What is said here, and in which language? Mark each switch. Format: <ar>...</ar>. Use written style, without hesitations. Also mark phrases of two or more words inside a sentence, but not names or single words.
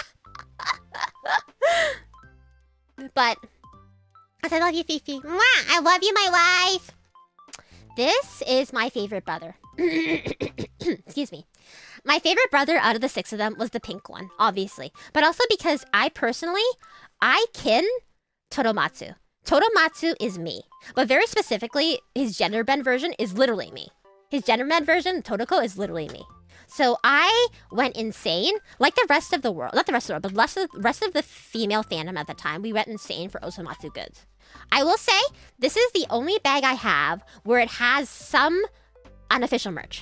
<en>But I love you, Fifi. Mwah! I love you, my wife. This is my favorite brother. Excuse me. My favorite brother out of the 6 of them was the pink one, obviously. But also because I kin Toromatsu. Toromatsu is me. But very specifically, his gender bend version is literally me. His gender bend version, Totoko, is literally me. So I went insane, like the rest of the world. Not the rest of the world, but the rest of the female fandom at the time. We went insane for Osomatsu goods. I will say, this is the only bag I have where it has some unofficial merch.</en>